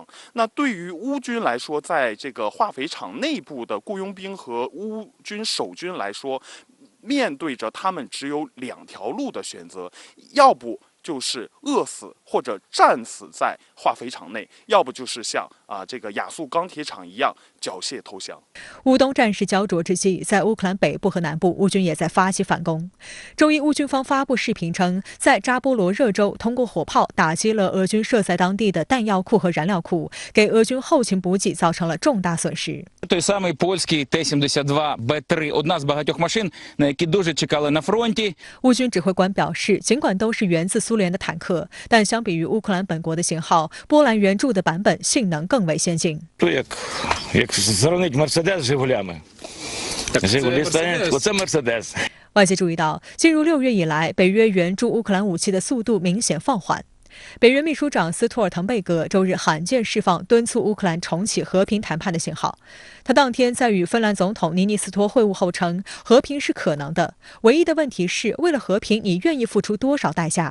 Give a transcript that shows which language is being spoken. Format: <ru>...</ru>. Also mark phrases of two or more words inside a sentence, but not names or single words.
<zh>那对于乌军来说，在这个化肥厂内部的雇佣兵和乌军守军来说，面对着他们只有2条路的选择，要不就是饿死或者战死在化肥厂内，要不就是像这个亚速钢铁厂一样缴械投降。乌东战事焦灼之际，在乌克兰北部和南部，乌军也在发起反攻。周一，乌军方发布视频称，在扎波罗热州通过火炮打击了俄军设在当地的弹药库和燃料库，给俄军后勤补给造成了重大损失。</zh> <uk>Той самий польський Т-72 Б3 одна з багатьох машин, на які дуже чекали на фронті.</uk> <zh>乌军指挥官表示，尽管都是源自苏联的坦克，但相比于乌克兰本国的型号，波兰援助的版本性能更为先进。</zh> <uk>Як зранить Мерседес з Жигулями. Жигулі стоять, оце Мерседес.</uk> <zh>外界注意到，进入6月以来，北约援助乌克兰武器的速度明显放缓。北约秘书长斯托尔滕贝格周日罕见释放敦促乌克兰重启和平谈判的信号。他当天在与芬兰总统尼尼斯托会晤后称，和平是可能的，唯一的问题是，为了和平，你愿意付出多少代价？</zh>